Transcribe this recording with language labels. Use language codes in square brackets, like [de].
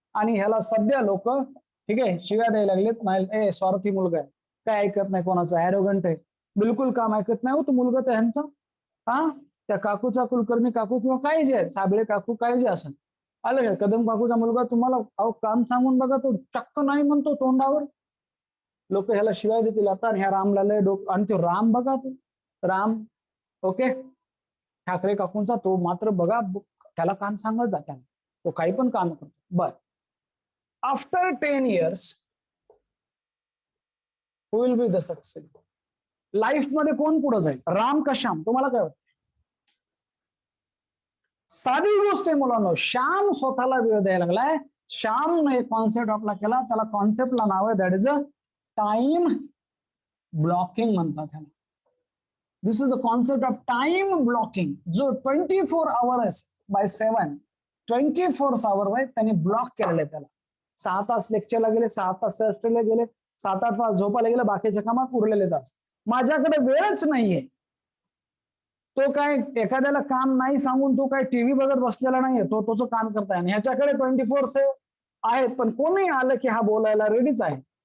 [mr] आणि ह्याला सध्या लोक, ठीक आहे, शिव्या द्यायला लागलेत, नाही स्वार्थी मुलगा आहे, काय ऐकत नाही कोणाचं, ॲरोगंट आहे, बिलकुल काम ऐकत नाही. हो तो मुलगा तर ह्यांचा, हा त्या काकूचा, कुलकर्णी काकू किंवा काय जे आहे, साबळे काकू काय जे असेल, आलं कदम काकूचा मुलगा, तुम्हाला अहो काम सांगून बघा, तो चक्क नाही म्हणतो तोंडावर. लोक ह्याला शिवाय देतील आता. आणि ह्या रामला लय डोकं. आणि तो राम बघा, तो राम, ओके, ठाकरे काकूंचा, तो मात्र बघा, त्याला काम सांगत जातात, तो काही पण काम करतो. [en] बर, after 10 years who will be the success? [mr] Life मध्ये कोण पुढे जाईल, राम का श्याम? तुम्हाला काय वाटतं? साधी गोष्ट आहे मुलांनो, श्याम स्वतःला वेळ द्यायला लागलाय. श्यामने एक कॉन्सेप्ट आपला केला, त्याला कॉन्सेप्टला नाव आहे, [en] that is a time blocking [mr] म्हणतात ह्याला. [en] This is the concept of time blocking. [mr] जो 24 hours बाय 7, 24 hours आहे, त्यांनी ब्लॉक केलेलं आहे त्याला. 6 तास लेक्चरला गेले, 6 तास सेस्टरला गेले, 7-8 तास झोपायला गेले, बाकीच्या कामात उरलेले तास. माझ्याकडे वेळच नाहीये. तो काय एखाद्याला काम नाही सांगून तो काय टीव्ही बघत बसलेला नाहीये, तो त्याचं काम करताय. आणि ह्याच्याकडे 24/7 आहेत, पण कोणी आलं की हा बोलायला रेडीच आहे.